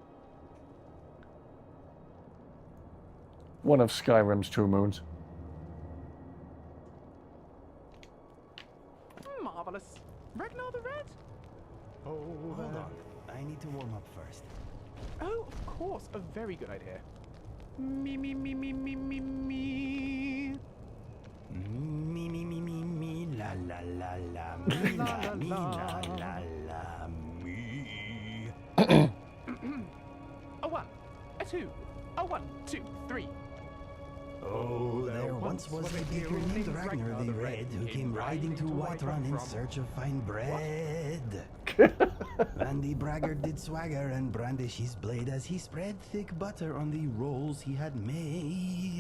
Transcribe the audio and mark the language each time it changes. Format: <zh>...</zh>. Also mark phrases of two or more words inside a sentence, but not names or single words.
<en>One of Skyrim's 2 moons. Marvelous. Ragnar the Red? Oh, Hold on. I need to warm up first. Oh, of course. A very good idea. Me. Me, me, me, me, la, la, la, la, me, La, la, la, me, la. la, la, la, me. A 1, a 2, a 1, 2, 3. Oh, there once was a baker named Ragnar the Red who came riding to Whiterun in search of fine bread. And the braggart did swagger and brandish his blade as he spread thick butter on the rolls he had made.</en>